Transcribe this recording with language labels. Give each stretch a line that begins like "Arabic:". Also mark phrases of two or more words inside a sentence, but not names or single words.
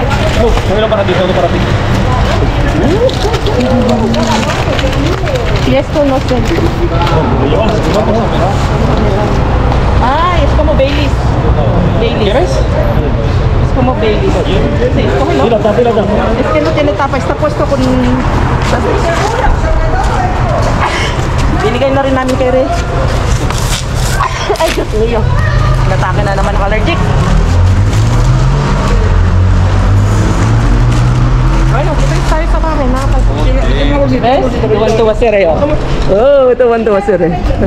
Filipino: Mayroon para dito, para dito.
Spanish: Y esto no sé. Ah, es como Baileys. Baileys. ¿Quieres? Es como Baileys. Sí, cógelo. Es que no tiene tapa, está puesto con...
Filipino: Binigay na rin namin kay Ray. Ay, Diyos niyo. Natake na naman ang allergic. Bueno, kita tayo sa bahay. ¿Ves? Tuwan-tuwa si Ray. Oh, tuwan-tuwa si Ray.